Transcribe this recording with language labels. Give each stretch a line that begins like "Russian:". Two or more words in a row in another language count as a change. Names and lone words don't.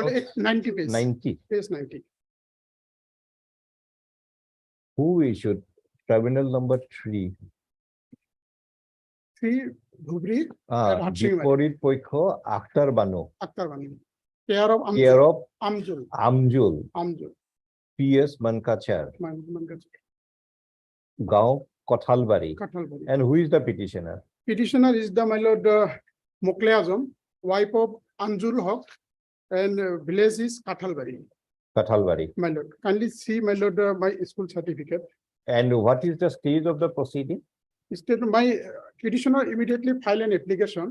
English: My lord, 90 page. 90. Page 90. Who issued? Tribunal number 3. 3 Dhubri, Rajsingh, my lord.
Assamese: বিপৰীত পক্ষ Akhtar Banu.
English: Akhtar Banu. Care of Care of Amjul. Amjul. Amjul. PS Mankachar. Mankachar. Gao Kothalbari. Kathalbari. And who is the petitioner? Petitioner is the, my lord, Mokle Azam, wife of Anjul Haq, and village is Kathalbari. Kathalbari. My lord, kindly see, my lord, my school certificate. And what is the stage of the proceeding? Instead, my petitioner immediately file an application.